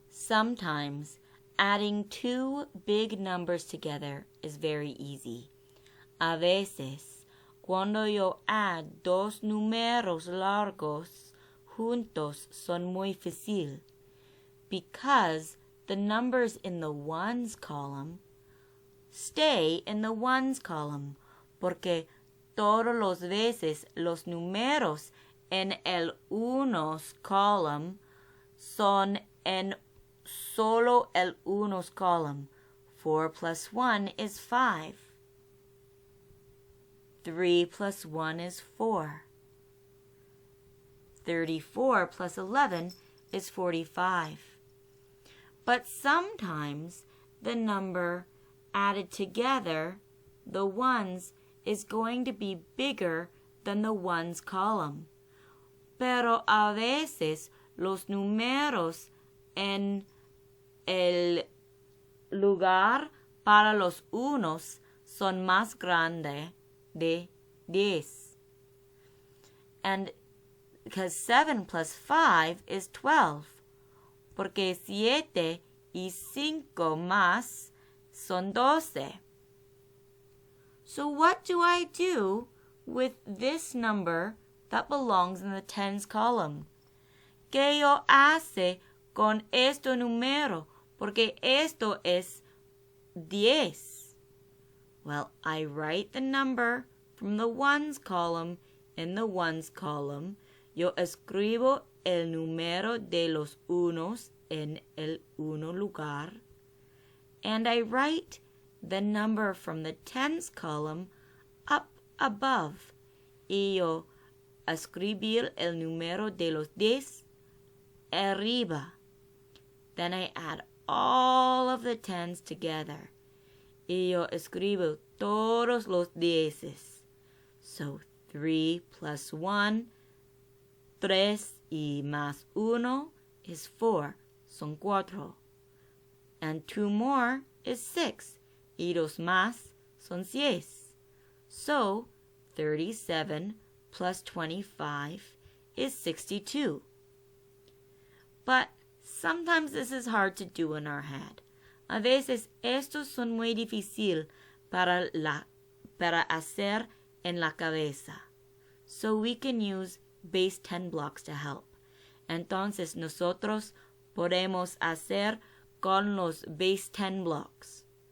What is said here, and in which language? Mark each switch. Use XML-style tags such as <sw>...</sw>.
<en>Sometimes adding two big numbers together is very easy.</en> <es>A veces, cuando yo add dos números largos juntos son muy fácil,</es> <en>because the numbers in the ones column</en> <es>stay in the ones column, porque todos los veces los números en el unos column son en solo el unos column.</es> <en>4 plus 1 is 5. 3 plus 1 is 4. 34 plus 11 is 45. But sometimes the number added together, the ones, is going to be bigger than the ones column.</en> <es>Pero a veces los números en el lugar para los unos son más grande de 10.</es> <en>And because 7 plus 5 is 12.</en> <es>Porque 7 y 5 más son 12.</es> <en>So what do I do with this number that belongs in the tens column?</en> <es>¿Qué yo hace con este número? Porque esto es 10.</es> <en>Well, I write the number from the ones column in the ones column.</en> <es>Yo escribo el número de los unos en el uno lugar.</es> <en>And I write the number from the tens column up above.</en> <es>Y yo escribir el número de los 10 arriba.</es> <en>Then I add all of the tens together.</en> <es>Y yo escribo todos los 10s.</es> <en>So 3 plus 1,</en> <es>3 y más 1</es> <en>is 4,</en> <es>son 4.</es> <en>And 2 more is 6,</en> <es>y dos más son 6.</es> <en>So 37 plus 25 is 62. But sometimes this is hard to do in our head.</en> <es>A veces estos son muy difícil para hacer en la cabeza.</es> <en>So we can use base 10 blocks to help.</en> <es>Entonces nosotros podemos hacer con los base 10 blocks.</es>